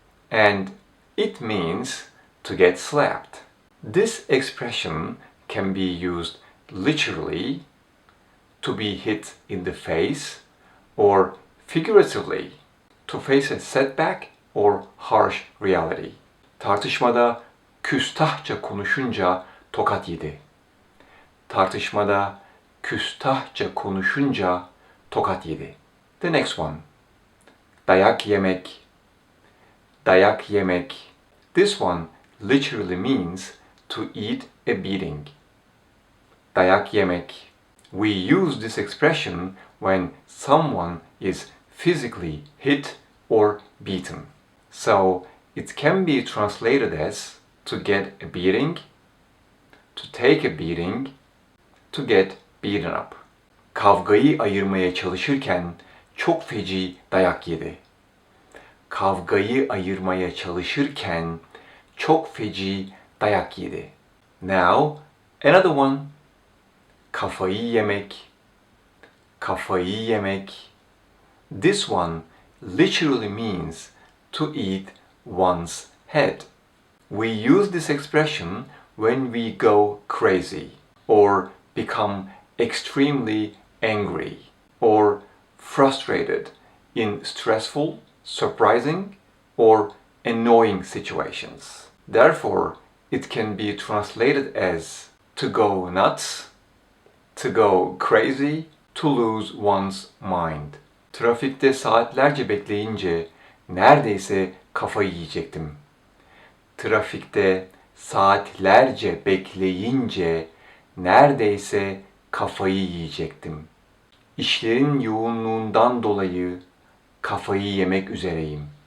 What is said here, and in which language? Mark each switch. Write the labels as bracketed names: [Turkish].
[English] And it means to get slapped. This expression can be used literally, to be hit in the face, or figuratively, to face a setback or harsh reality. [Turkish] Tartışmada küstahça konuşunca tokat yedi. Tartışmada küstahça konuşunca tokat yedi. [English] The next one. [Turkish] Dayak yemek. Dayak yemek. [English] This one literally means to eat a beating. [Turkish] Dayak yemek. [English] We use this expression when someone is physically hit or beaten. So it can be translated as to get a beating, to take a beating, to get beaten up. [Turkish] Kavgayı ayırmaya çalışırken çok feci dayak yedi. Kavgayı ayırmaya çalışırken çok feci dayak yedi. [English] Now, another one. [Turkish] Kafayı yemek. Kafayı yemek. [English] This one literally means to eat one's head. We use this expression when we go crazy or become extremely angry or frustrated in stressful, surprising, or annoying situations. Therefore, it can be translated as to go nuts, to go crazy, to lose one's mind. [Turkish] Trafikte saatlerce bekleyince neredeyse kafayı yiyecektim. Trafikte saatlerce bekleyince neredeyse kafayı yiyecektim. İşlerin yoğunluğundan dolayı kafayı yemek üzereyim.